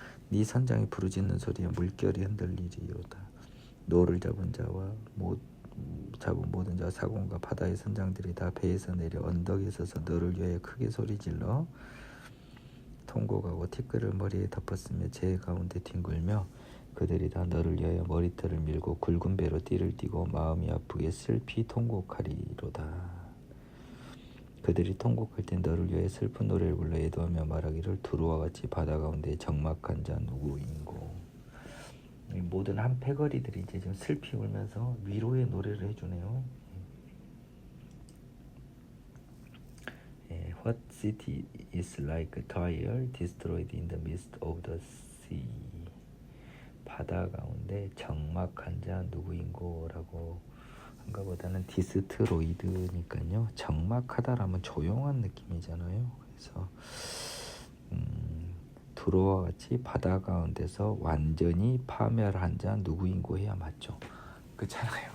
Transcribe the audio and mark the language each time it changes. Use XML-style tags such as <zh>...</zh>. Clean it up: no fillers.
<ko>네 선장이 부르짖는 소리에 물결이 흔들리리로다. 노를 잡은 자와 잡은 모든 자 사공과 바다의 선장들이 다 배에서 내려 언덕에 서서 너를 위하여 크게 소리질러 통곡하고 티끌을 머리에 덮었으며 제 가운데 뒹굴며, 그들이 다 너를 위하여 머리털을 밀고 굵은 배로 띠를 띠고 마음이 아프게 슬피 통곡하리로다. 그들이 통곡할 때 너를 위하여 슬픈 노래를 불러 애도하며 말하기를 두루와 같이 바다 가운데 적막한 자 누구인고. 모든 한 패거리들이 이제 좀 슬피 울면서 위로의 노래를 해주네요.</ko> <en>What city is like a tower destroyed in the midst of the sea?</en> <ko>바다 가운데 적막한 자 누구인고라고 거보다는 디스트로이드니까요. 적막하다라면 조용한 느낌이잖아요. 그래서 두로와 같이 바다 가운데서 완전히 파멸한 자 누구인고 해야 맞죠. 그렇잖아요.</ko>